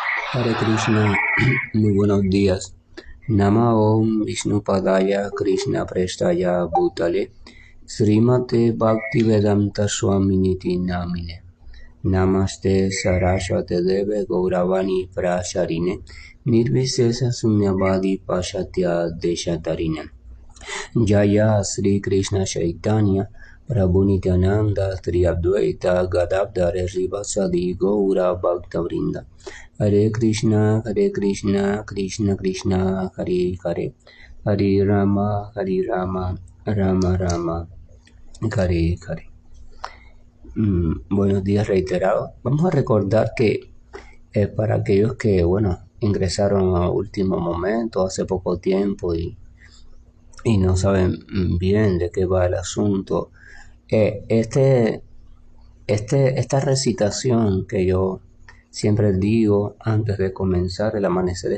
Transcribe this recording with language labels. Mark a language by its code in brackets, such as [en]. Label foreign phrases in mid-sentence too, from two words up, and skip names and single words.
[sa] हरे कृष्ण, [es] muy buenos días. [sa] नमः ॐ विष्णुपादाय कृष्णप्रेष्ठाय भूतले श्रीमते भक्तिवेदान्त स्वामिन् इति नामिने नमस्ते सारस्वते देवे गौरवाणी प्रचारिणे निर्विशेष शून्यवादि पाश्चात्य देश तारिणे जय श्री कृष्ण चैतन्य प्रभु नित्यानन्द श्री अद्वैत गदाधर श्रीवासादि गौर भक्तवृन्द हरे कृष्ण कृष्ण कृष्ण हरे हरे हरे राम हरे राम राम राम हरे हरे. [es] Buenos días reiterados. Vamos a recordar que para aquellos que, ingresaron a último momento, hace poco tiempo y no saben bien de qué va el asunto, eh, este, esta recitación que yo siempre digo antes de comenzar el amanecer